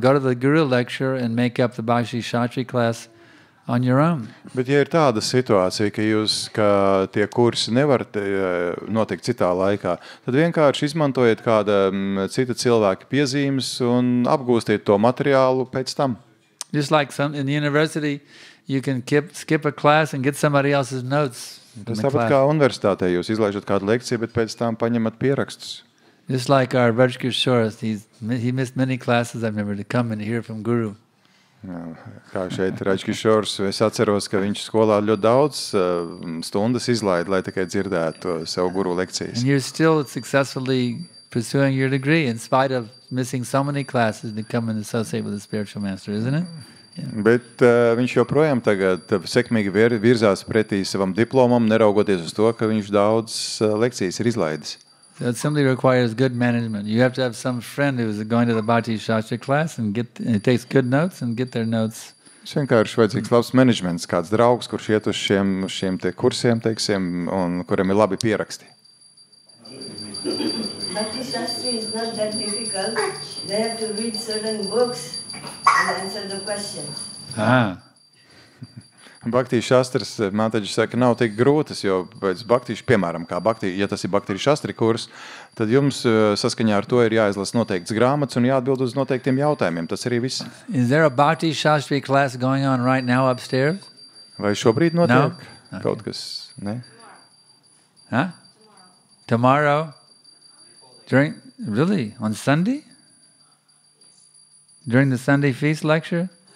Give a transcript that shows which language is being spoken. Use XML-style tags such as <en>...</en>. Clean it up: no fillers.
<en>Go to the Guru lecture and make up the Bhakti Shastri class on your own.</en> <lv>Bet ja ir tāda situācija, ka tie kursi nevar notikt citā laikā, tad vienkārši izmantojiet kāda cita cilvēka piezīmes un apgūstiet to materiālu pēc tam.</lv> <en>Just like in the university, you can skip a class and get somebody else's notes.</en> <lv>Tas tāpat kā universitātē, jūs izlaižat kādu lekciju, bet pēc tam paņemat pierakstus.</lv> <en>Just like our Rajkishore, he missed many classes, I remember, to come and hear from Guru.</en> <lv>Jā, kā šeit Rajkishores, es atceros, ka viņš skolā ļoti daudz stundas izlaida, lai tikai dzirdētu savu guru lekcijas.</lv> <en>And you're still successfully pursuing your degree in spite of missing so many classes to come and associate with a spiritual master, isn't it? Yeah.</en> <lv>Bet viņš joprojām tagad sekmīgi virzās pretī savam diplomam, neraugoties uz to, ka viņš daudz lekcijas ir izlaidis.</lv> <en>So it simply requires good management. You have to have some friend who is going to the Bhakti Shastri class and takes good notes and get their notes.</en> <lv>Es vienkārši vajadzīgs labs menedžments, kāds draugs, kurš iet uz šiem te kursiem, teiksim, un kuriem ir labi pieraksti.</lv> <en>Bhakti Shastri is not that difficult. They have to read certain books and answer the questions.</en> <lv>Bhakti Shastras, māteģi saka, nav tik grūtas, jo pēc Bhakti, piemēram, ja tas ir Bhakti Shastri kurs, tad jums saskaņā ar to ir jāizlasa noteikts grāmatas un jāatbild uz noteiktiem jautājumiem. Tas arī viss.</lv> <en>Is there a Bhakti Shastri class going on right now upstairs?</en> <lv>Vai šobrīd notiek kaut kas? Ne?</lv> <en>Huh? Tomorrow? Really? On Sunday? During the Sunday feast lecture?</en>